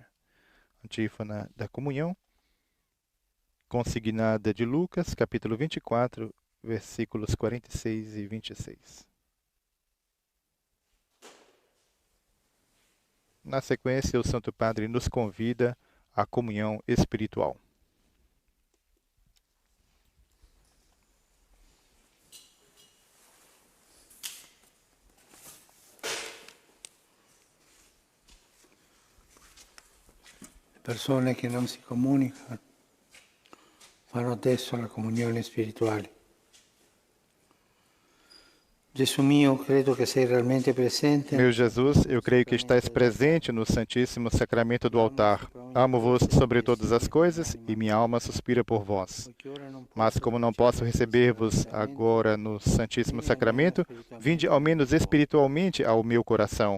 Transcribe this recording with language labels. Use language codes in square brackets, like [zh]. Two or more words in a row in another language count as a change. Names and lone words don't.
[pt] Antífona da comunhão, consignada de Lucas, capítulo 24, versículos 46 e 26. Na sequência, o Santo Padre nos convida à comunhão espiritual. [it] Persone che non si comunicano fanno adesso la comunione spirituale. Gesù mio, credo che sei realmente presente. [pt] Meu Jesus, eu creio que estás presente no Santíssimo Sacramento do altar. Amo-vos sobre todas as coisas e minha alma suspira por vós. Mas como não posso receber-vos agora no Santíssimo Sacramento, vinde ao menos espiritualmente ao meu coração.